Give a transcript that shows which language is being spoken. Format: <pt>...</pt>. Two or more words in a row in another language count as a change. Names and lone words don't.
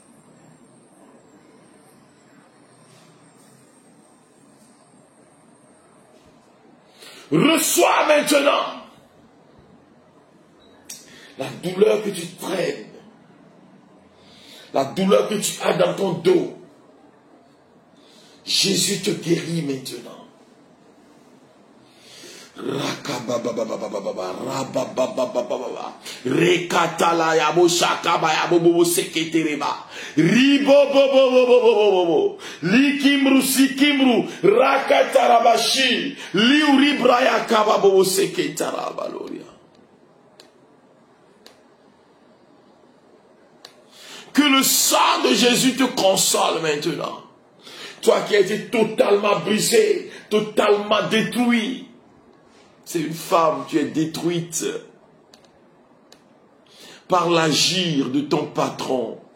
<fr>Reçois maintenant la douleur que tu traînes, la douleur que tu as dans ton dos. Jésus te guérit maintenant. Rekatala yabo shakaba yabo bobo seketereba ribo bobo bobo bobo likimru sikimru rakatarabashi liuribra yakaba bobo seketarabaloria. Que le sang de Jésus te console maintenant. Toi qui as été totalement brisé, totalement détruit. C'est une femme, tu es détruite par l'agir de ton patron.</fr>